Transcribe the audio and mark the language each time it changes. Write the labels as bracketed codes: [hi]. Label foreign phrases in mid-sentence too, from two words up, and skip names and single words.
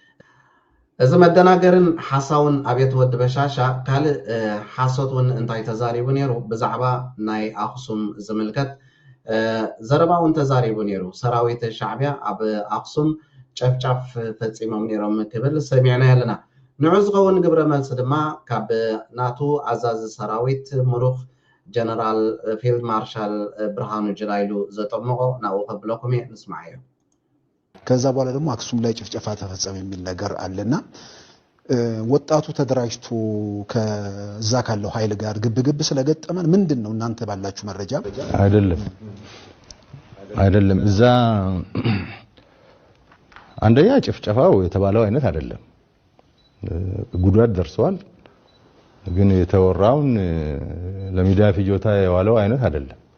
[ti] እዚ መደናገርን ሓሳውን ኣብየት ወዲ በሻሻ ካልእ ሓሶት እውን እንታይ ተዛሪቡ ነይሩ ብዛዕባ ናይ ኣክሱም ዝምልከት ዘረባ እውን ተዛሪቡ ነይሩ ሰራዊት ሻዕብያ ኣብ ኣክሱም ጨፍጫፍ ፈፂሞም ነይሮም ክብል ሰሚዕና ኣለና ንዑ ዝኸውን ግብረ መልሲ ድማ ካብ ናቱ ኣዛዚ ሰራዊት ምሩኽ ጀነራል ፊልድ ማርሻል ብርሃኑ ጅላይሉ ዘጠመቆ ናብኡ ከብለኩም እየ ንስማዕ እዮም [am] ከዛ በኋላ ደግሞ አክሱም ላይ ጭፍጨፋ ተፈጸመ የሚል ነገር አለና ወጣቱ ተደራጅቶ ከዛ ካለው ኃይል ጋር ግብግብ ስለገጠመን ምንድነው እናንተ ባላችሁ መረጃ አይደለም እዛ አንደኛ ጭፍጨፋው የተባለው አይነት አይደለም ጉዳት ደርሷል ግን የተወራውን ለሚዲያ ፍጆታ የዋለው አይነት አይደለም